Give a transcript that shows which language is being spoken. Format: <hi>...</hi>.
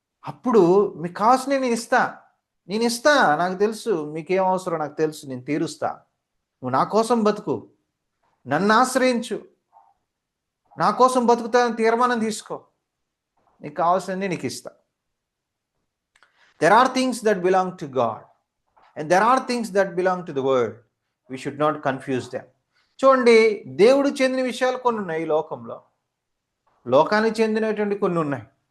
<te>అప్పుడు మీకు కావాల్సిన నేను ఇస్తా, నాకు తెలుసు మీకేం అవసరం, నాకు తెలుసు, నేను తీరుస్తా. నువ్వు నా కోసం బతుకు, నన్ను ఆశ్రయించు, నా కోసం బతుకుతానని తీర్మానం తీసుకో, నీకు కావాల్సింది నీకు ఇస్తా.</te> <en>There are things that belong to God and there are things that belong to the world. We should not confuse them.</en> <te>చూడండి, దేవుడు చెందిన విషయాలు కొన్ని ఉన్నాయి ఈ లోకంలో, లోకానికి చెందినటువంటి కొన్ని ఉన్నాయి.</te>